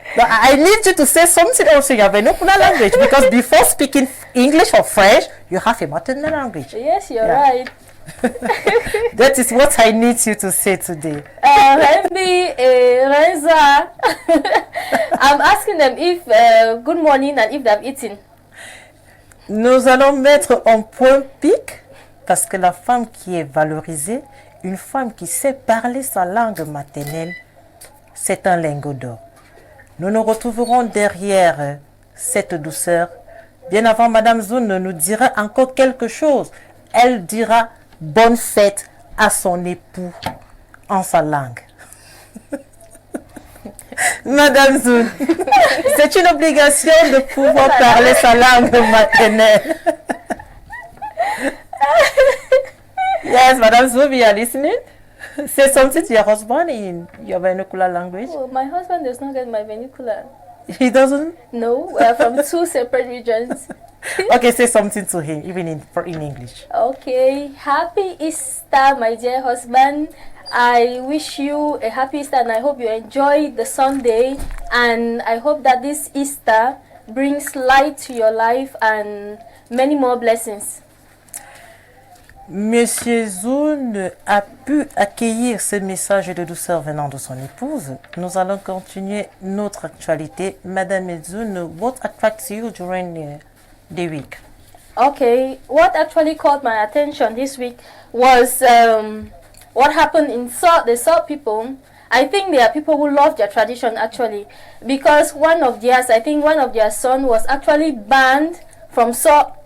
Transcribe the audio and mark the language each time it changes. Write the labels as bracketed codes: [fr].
[en] But I need you to say something else in your vernacular language because before speaking English or French, you have a maternal language. Yes, you're right. That is what I need you to say today. Rembi, Reza. I'm asking them if good morning and if they've eaten. [fr] Nous allons mettre un point pic parce que la femme qui est valorisée, une femme qui sait parler sa langue maternelle, c'est un lingot d'or. Nous nous retrouverons derrière cette douceur. Bien avant, Madame Zoun nous dira encore quelque chose. Elle dira bonne fête à son époux en sa langue. Madame Zoun, c'est une obligation de pouvoir parler sa langue maternelle. [en] Yes, Madame Zoun, we are listening. Say something to your husband in your vernacular language. Oh, my husband does not get my vernacular. He doesn't? No, we are from two separate regions. Okay, say something to him, even in English. Okay, happy Easter, my dear husband. I wish you a happy Easter and I hope you enjoy the Sunday. And I hope that this Easter brings light to your life and many more blessings. [fr] Monsieur Zoun a pu accueillir ce message de douceur venant de son épouse. Nous allons continuer notre actualité. [en] Madame Zoun, what attracts you during the week? Okay, what actually caught my attention this week was what happened in the Salt people. I think there are people who love their tradition actually, because one of their son was actually banned from Salt.